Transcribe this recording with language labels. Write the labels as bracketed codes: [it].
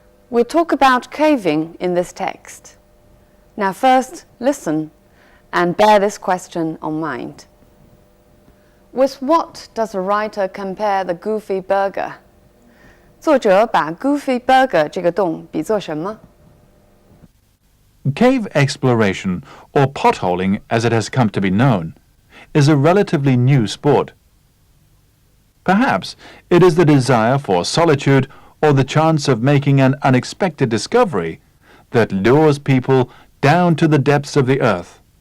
[en] We'll talk about caving in this text. Now first, listen and bear this question on mind. With what does the writer compare the Goofy Burger? [zh] 作者把 Goofy Burger 这个洞比作什么？ [en] Cave exploration, or potholing as it has come to be known, is a relatively new sport. Perhaps it is the desire for solitude or the chance of making an unexpected discovery that lures people down to the depths of the earth.